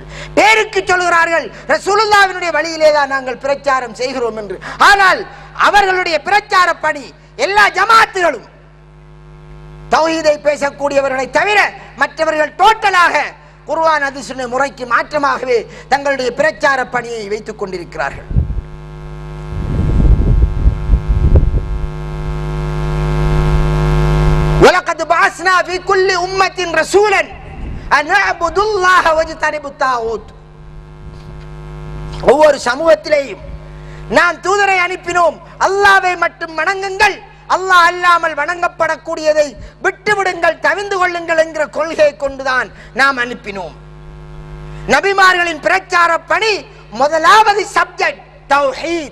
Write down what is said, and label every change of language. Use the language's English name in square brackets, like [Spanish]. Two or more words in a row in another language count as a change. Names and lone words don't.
[Tamil] பேருக்கு சொல்கிறார்கள் ரசூலுல்லாஹ்வினுடைய வழியிலே தான் நாங்கள் பிரச்சாரம் செய்கிறோம் என்று. ஆனால் அவர்களுடைய பிரச்சார பணி எல்லா ஜமாத்துகளும் தௌஹீதை பேசக்கூடியவர்களை தவிர மற்றவர்கள் டோட்டலாக குர்ஆன் ஹதீஸுடைய முறைக்கு மாற்றமாகவே தங்களுடைய பிரச்சார பணியை வைத்துக் கொண்டிருக்கிறார்கள். [Arabic] وَلَقَدْ بَعَثْنَا فِي كُلِّ أُمَّةٍ رَسُولًا أَنْ اعْبُدُوا اللَّهَ وَاجْتَنِبُوا الطَّاغُوتَ. [Tamil] ஒவ்வொரு சமூகத்திலேயும் நாம் தூதரை அனுப்பினோம், அல்லாஹ்வை மட்டும் வணங்குங்கள், அல்லாஹ் அல்லாமல் வணங்கப்படக்கூடியதை விட்டுவிடுங்கள், தவிந்து கொள்ளுங்கள் என்கிற கொள்கையை கொண்டுதான் நாம் அனுப்பினோம். நபிமார்களின் பிரச்சார பணி முதலாவது சப்ஜெக்ட் தௌஹீத்.